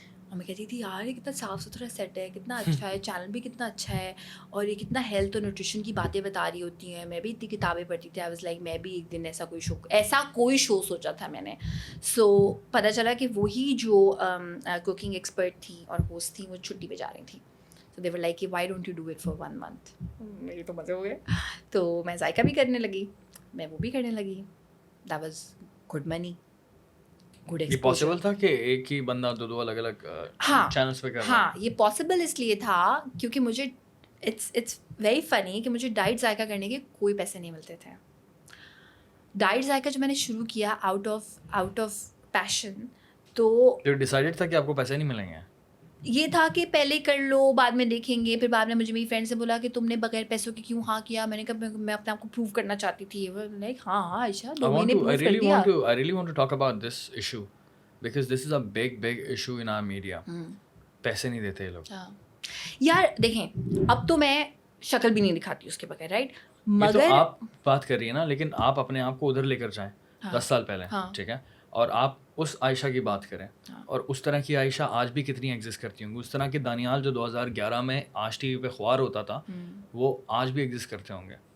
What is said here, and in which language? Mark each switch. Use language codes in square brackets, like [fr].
[ur] اور میں کہتی تھی یار یہ کتنا صاف ستھرا سیٹ ہے, کتنا اچھا ہے, چینل بھی کتنا اچھا ہے, اور یہ کتنا ہیلتھ اور نیوٹریشن کی باتیں بتا رہی ہوتی ہیں. میں بھی اتنی کتابیں پڑھتی تھی. آئی واز لائک میں بھی ایک دن ایسا کوئی شو سوچا تھا میں نے. سو پتہ چلا کہ وہی جو کوکنگ ایکسپرٹ تھی اور ہوسٹ تھی وہ چھٹی پہ جا رہی تھی. [en] So they were like why don't you do it for 1 month. [ur] میرے تو مزے ہو گئے. تو میں ذائقہ بھی کرنے لگی, میں وہ بھی کرنے لگی. [en] That was good money, good exposure. [ur] یہ پاسبل تھا کہ ایک ہی بندہ 2 الگ الگ چینلز پہ کر رہا؟ ہاں یہ پاسبل اس لیے تھا کیونکہ مجھے اٹس ویری فنی کہ مجھے ڈائٹ ذائقہ کرنے کے کوئی پیسے نہیں ملتے تھے. ڈائٹ ذائقہ جو میں نے شروع کیا آؤٹ آف پیشن, تو ڈیسائیڈڈ تھا کہ آپ کو پیسے نہیں ملیں گے. یہ تھا کہ پہلے کر لو بعد میں دیکھیں گے. پھر بعد میں مجھے میری فرینڈ سے بولا کہ تم نے بغیر پیسوں کے کیوں ہاں کیا. میں نے کہا میں اپنے آپ کو پروو کرنا چاہتی تھی. لائک ہاں عائشہ 2 مہینے پروو کر دیا. [en] I really want to talk about this issue because this is a big issue in our media. [ur] پیسے نہیں دیتے یہ لوگ. یار دیکھیں اب تو میں شکل بھی نہیں دکھاتی اس کے بغیر, رائٹ. مگر آپ بات کر رہی ہیں نا, لیکن آپ اپنے آپ کو ادھر لے کر جائیں 10 سال پہلے, ٹھیک ہے, اور آپ اس عائشہ کی بات کریں اور اس طرح کی عائشہ آج بھی کتنی ایگزسٹ کرتی ہوں گی. اس طرح کے دانیال جو 2011 میں آج ٹی وی پہ خوار ہوتا تھا وہ آج بھی ایگزسٹ کرتے ہوں گے.